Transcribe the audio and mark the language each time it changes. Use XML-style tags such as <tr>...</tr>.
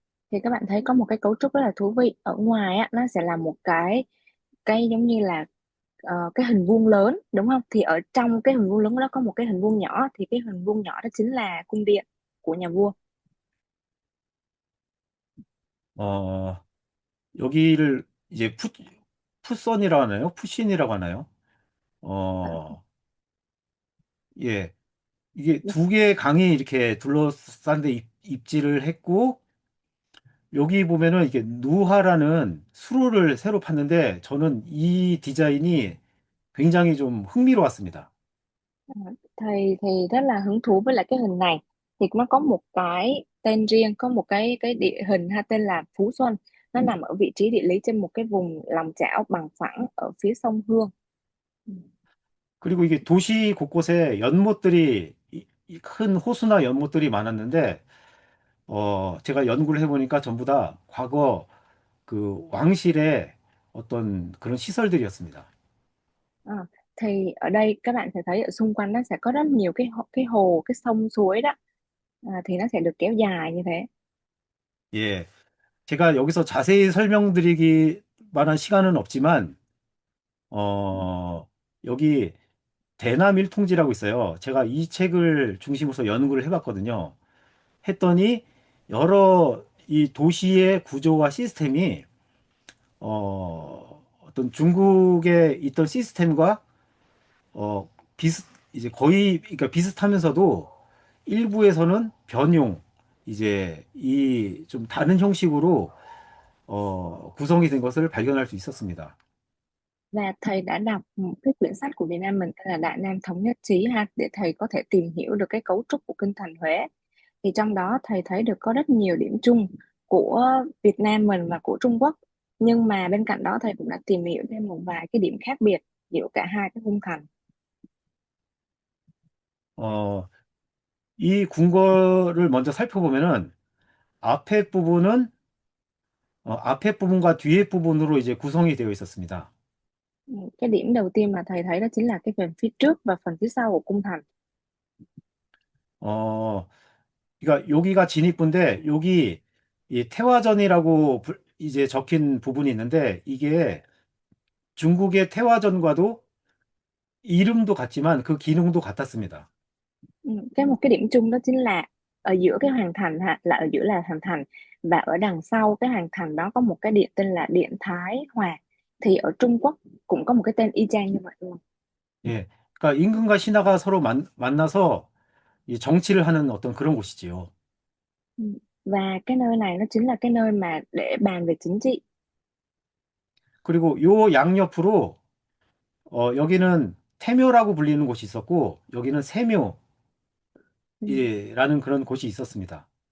<vi>Thì các bạn thấy có một cái cấu trúc rất là thú vị, ở ngoài á nó sẽ là một cái giống như là cái hình vuông lớn đúng không, thì ở trong cái hình vuông lớn đó có một cái hình vuông nhỏ, thì cái hình vuông nhỏ đó chính là cung điện của nhà vua.</vi> <ko>어, 여기를 이제 푸선이라고 하나요? 푸신이라고 하나요? Ờ, 예. 이게 두 개의 강이 이렇게 둘러싼 데 입지를 했고, 여기 보면은 이게 누하라는 수로를 새로 팠는데, 저는 이 디자인이 굉장히 좀 흥미로웠습니다.</ko> <vi>thầy thì rất là hứng thú với lại cái hình này, thì nó có một cái tên riêng, có một cái địa hình ha, tên là Phú Xuân. Nó nằm ở vị trí địa lý trên một cái vùng lòng chảo bằng phẳng ở phía sông Hương.</vi> <ko>그리고 이게 도시 곳곳에 연못들이, 이큰 호수나 연못들이 많았는데, 제가 연구를 해보니까 전부 다 과거 그 왕실의 어떤 그런 시설들이었습니다.</ko> <vi>Ờ, thì ở đây các bạn sẽ thấy ở xung quanh nó sẽ có rất nhiều cái hồ, cái sông suối đó. Thì nó sẽ được kéo dài như thế. 예.</vi> <ko>제가 여기서 자세히 설명드리기 만한 시간은 없지만, 어, 여기 대남일통지라고 있어요. 제가 이 책을 중심으로 연구를 해봤거든요. 했더니 여러 이 도시의 구조와 시스템이 어떤 중국에 있던 시스템과 어, 이제 거의 그러니까 비슷하면서도 일부에서는 변용, 이제 이 좀 다른 형식으로 구성이 된 것을 발견할 수 있었습니다.</ko> <vi>Và thầy đã đọc một cái quyển sách của Việt Nam mình tên là Đại Nam Thống Nhất Chí ha, để thầy có thể tìm hiểu được cái cấu trúc của kinh thành Huế. Thì trong đó thầy thấy được có rất nhiều điểm chung của Việt Nam mình và của Trung Quốc. Nhưng mà bên cạnh đó thầy cũng đã tìm hiểu thêm một vài cái điểm khác biệt giữa cả hai cái cung thành.</vi> <ko>어, 이 궁궐을 먼저 살펴보면은 앞에 부분은 앞에 부분과 뒤에 부분으로 이제 구성이 되어 있었습니다.</ko> <vi>Cái điểm đầu tiên mà thầy thấy đó chính là cái phần phía trước và phần phía sau của cung thành.</vi> <ko>어, 그러니까 여기가 진입구인데 여기 이 태화전이라고 이제 적힌 부분이 있는데 이게 중국의 태화전과도 이름도 같지만 그 기능도 같았습니다.</ko> <vi>Một cái điểm chung đó chính là ở giữa cái hoàng thành ha, là ở giữa là hoàng thành, và ở đằng sau cái hoàng thành đó có một cái điện tên là điện Thái Hòa. Thì ở Trung Quốc cũng có một cái tên y chang như vậy luôn. 예.</vi> <ko>그러니까 임금과 신하가 서로 만나서 이 정치를 하는 어떤 그런 곳이지요. Ừ.</ko> <vi>Và cái nơi này nó chính là cái nơi mà để bàn về chính trị.</vi> <ko>그리고 요 양옆으로 여기는 태묘라고 불리는 곳이 있었고 여기는 Ừ. 세묘라는 그런 곳이 있었습니다.</ko>